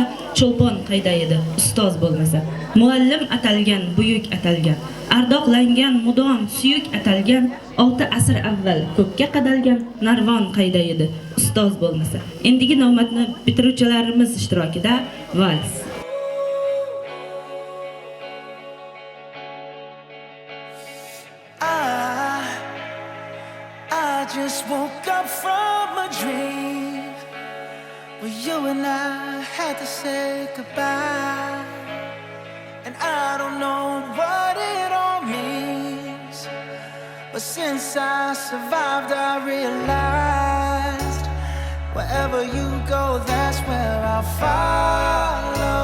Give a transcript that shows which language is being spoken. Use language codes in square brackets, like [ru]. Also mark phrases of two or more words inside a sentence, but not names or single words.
[uz] Cho'lpon qayda edi ustoz bo'lmasa? Muallim atalgan, buyuk atalgan, ardoqlangan, mudom suyuk atalgan, 6 asr avval ko'kka qadalgan Narvon qayda edi ustoz bo'lmasa? Endigi navbatni bitiruvchilarimiz ishtirokida vals. [en] I just woke up from a dream where you and I had to say goodbye, and I don't know what it all means, but since I survived I realized wherever you go, that's where I'll follow.